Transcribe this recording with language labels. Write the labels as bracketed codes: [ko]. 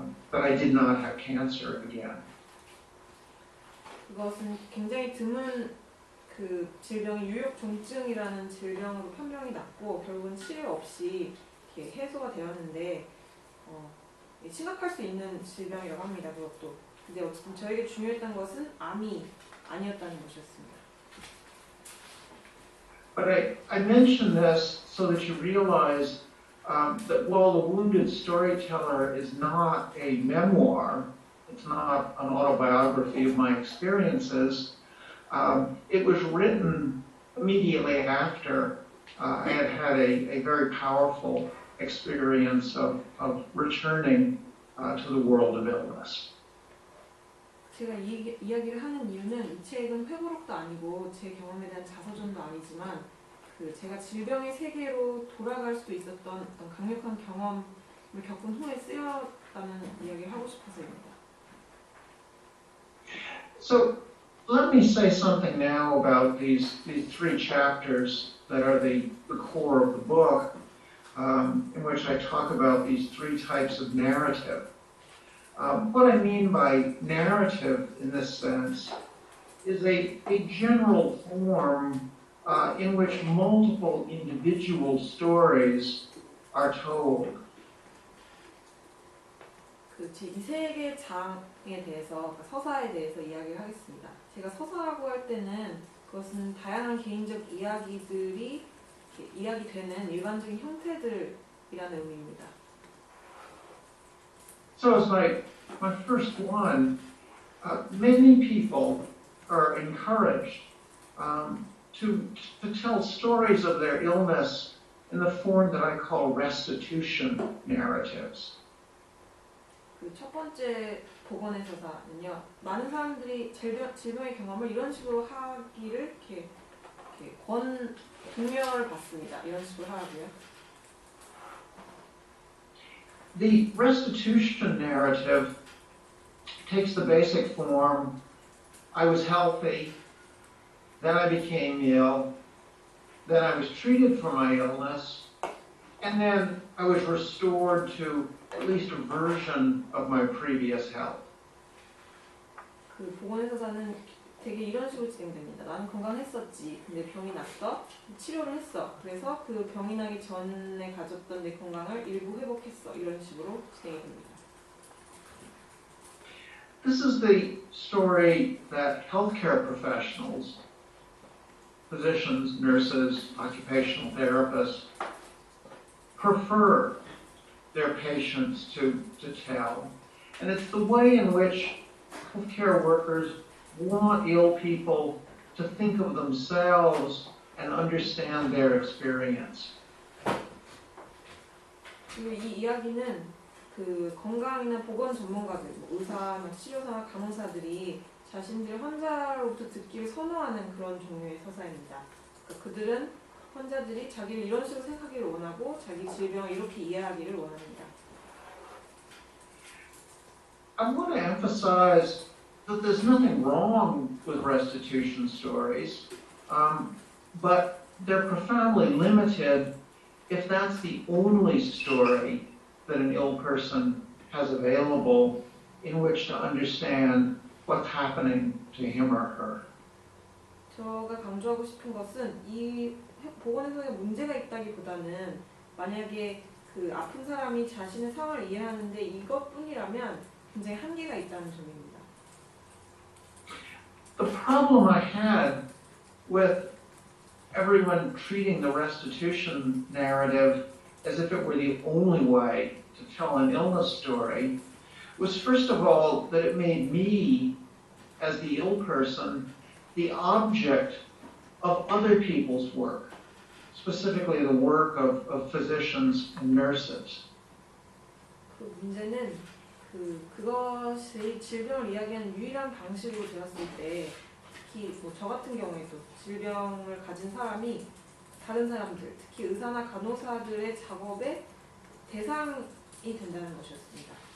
[en] that I did not have cancer again. [ko] 그것은 굉장히 드문 그 질병이 유역종증이라는 질병으로 판명이 났고 결국은 치료 없이 이렇게 해소가 되었는데 심각할 수 있는 질병이라고 합니다. 그것도. 근데 어쨌든 저에게 중요했던 것은 암이 아니었다는 것이었습니다. [en] But I mention this so that you realize that while The Wounded Storyteller is not a memoir, it's not an autobiography of my experiences, it was written immediately after I had had a very powerful experience of returning to the world of illness. [ko] 제가 이 이야기를 하는 이유는 이 책은 회고록도 아니고 제 경험에 대한 자서전도 아니지만 그 제가 질병의 세계로 돌아갈 수도 있었던 어떤 강력한 경험을 겪은 후에 쓰였다는 이야기를 하고 싶어서입니다. [en] So let me say something now about these three chapters that are the core of the book, in which I talk about these three types of narrative. What I mean by narrative in this sense is a general form in which multiple individual stories are told. [ko] 이 세 개의 장에 대해서, 서사에 대해서 이야기를 하겠습니다. 제가 서사라고 할 때는 그것은 다양한 개인적 이야기들이 이야기되는 일반적인 형태들이라는 의미입니다. [en] So as my first one, many people are encouraged to tell stories of their illness in the form that I call restitution narratives. [ko] 그 첫 번째 복원의 서사는요, 많은 사람들이 질병의 경험을 이런 식으로 하기를 이렇게 독려를 받습니다. 이런 식으로 하라고요. [en] The restitution narrative takes the basic form, I was healthy, then I became ill, then I was treated for my illness, and then I was restored to at least a version of my previous health. [ko] 그 복원의 서사는 되게 이런 식으로 진행됩니다. 나는 건강했었지. 근데 병이 났어. 치료를 했어. 그래서 그 병이 나기 전에 가졌던 내 건강을 일부 회복했어. 이런 식으로 진행이 됩니다. [en] This is the story that healthcare professionals, physicians, nurses, occupational therapists, prefer their patients to tell. And it's the way in which healthcare workers want ill people to think of themselves and understand their experience. [ko] 그리고 이 이야기는 그 건강이나 보건 전문가들, 의사나 치료사나 간호사들이 자신들의 환자로부터 듣기를 선호하는 그런 종류의 서사입니다. 그러니까 그들은 환자들이 자기를 이런 식으로 생각하기를 원하고 자기 질병을 이렇게 이해하기를 원합니다. [en] I want to emphasize that there's nothing wrong with restitution stories, but they're profoundly limited if that's the only story that an ill person has available in which to understand what's happening to him or her. [ko] 제가 강조하고 싶은 것은 이 보건에서의 문제가 있다기보다는 만약에 그 아픈 사람이 자신의 상황을 이해하는데 이것뿐이라면 굉장히 한계가 있다는 점입니다. [en] The problem I had with everyone treating the restitution narrative as if it were the only way to tell an illness story was, first of all, that it made me, as the ill person, the object of other people's work, specifically the work of physicians and nurses. [ko] 그 문제는 그것이 질병을 이야기하는 유일한 방식으로 되었을 때, 특히 저 같은 경우에도 질병을 가진 사람이 다른 사람들, 특히 의사나 간호사들의 작업의 대상이 된다는 것이었습니다.